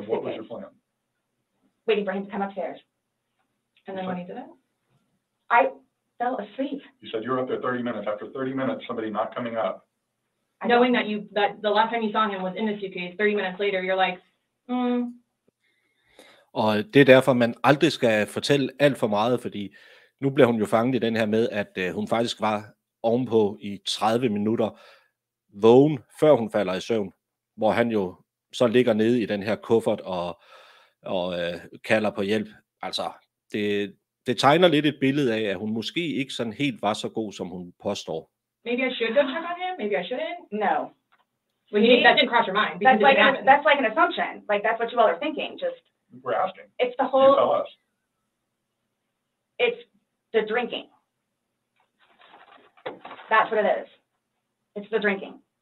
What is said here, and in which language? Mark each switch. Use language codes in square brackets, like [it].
[en] And what was your suitcase, plan? waiting for him to come upstairs. And then when he did it? I fell asleep. You said you were up there 30 minutes. After 30 minutes, somebody not coming up. Knowing that the last time you saw him was in the suitcase, 30 minutes later, you're like, [da] Og det er derfor, man aldrig skal fortælle alt for meget, fordi nu bliver hun jo fanget i den her med, at hun faktisk var ovenpå i 30 minutter vågen, før hun falder i søvn, hvor han jo så ligger nede i den her kuffert og kalder på hjælp. Altså, det tegner lidt et billede af, at hun måske ikke sådan helt var så god, som hun påstår. [en] maybe I should go check on him, maybe I shouldn't. No. Well, that didn't cross your mind because That's it didn't happen. that's like an assumption. Like, that's what you all are thinking. Just, We're asking. it's the You whole, tell us. it's the drinking. That's what it is. It's the drinking.